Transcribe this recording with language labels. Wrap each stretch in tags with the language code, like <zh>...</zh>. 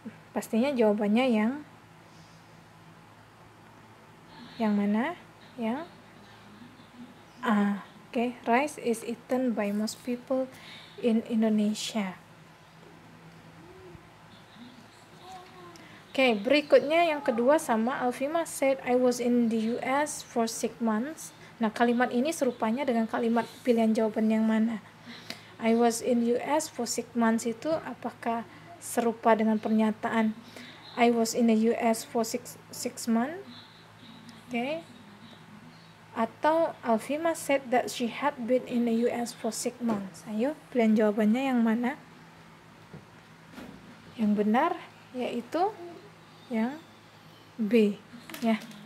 <id>Pastinya jawabannya yang mana? Yang A.</id> <en>Oke, rice is eaten by most people in Indonesia.</en> <id>Oke, berikutnya yang kedua sama</id> <en>Alfima said I was in the US for 6 months.</en> <id>Nah, kalimat ini serupanya dengan kalimat pilihan jawaban yang mana?</id> <en>I was in US for 6 months</en> <id>itu apakah serupa dengan pernyataan</id> <en>I was in the US for 6 months? Okay.</en> <id>Atau</id> <en>Alfima said that she had been in the US for 6 months.</en> <id>Ayo, pilihan jawabannya yang mana? Yang benar yaitu yang B, ya.</id>